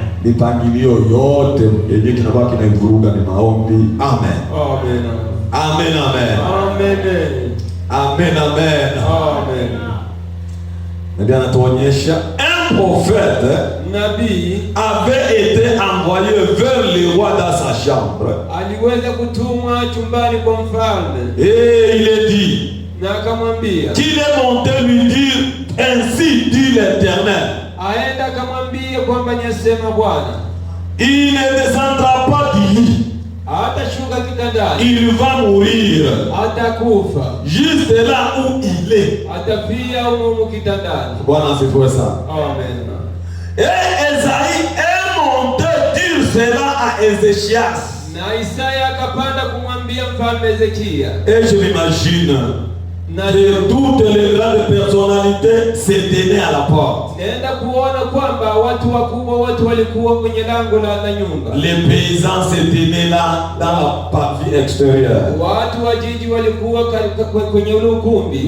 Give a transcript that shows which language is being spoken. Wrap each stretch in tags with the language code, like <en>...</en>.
<sw>Mipangilio yote yenye kinakuwa kinaivuruga ni maombi. Amen. Amen. Amen, amen. Amen. Amen, amen. Amen. Nabii anatuonyesha</sw> <fr>un prophète</fr> <sw>Nabii</sw> <fr>avait été envoyé vers le roi dans sa chambre.</fr> <sw>aliweza kutumwa chumbani kwa mfalme</sw> <fr>Et il est dit</fr> <sw>na akamwambia</sw> <fr>qu'il est monté lui dire, ainsi dit l'Éternel,</fr> <sw>aenda akamwambia kwamba nyasema Bwana,</sw> <fr>il ne descendra pas du lit,</fr> <sw>hatashuka kitandani,</sw> <fr>il va mourir</fr> <sw>atakufa,</sw> <fr>juste là où il est.</fr> <sw>atafia humo kitandani. Bwana asifiwe sana. Amen.</sw> <fr>Et Esaïe est monté dire cela à Ézéchias.</fr> <sw>Na Isaya akapanda kumwambia mfalme Hezekia,</sw> <fr>Et je m'imagine que toutes les grandes personnalités se tenaient à la porte.</fr> <sw>naenda kuona kwamba watu wakubwa wote walikuwa kwenye lango la nyumba.</sw> <fr>Les paysans se tenaient là dans la partie extérieure.</fr> <sw>Watu wa jiji walikuwa kwenye ule ukumbi.</sw>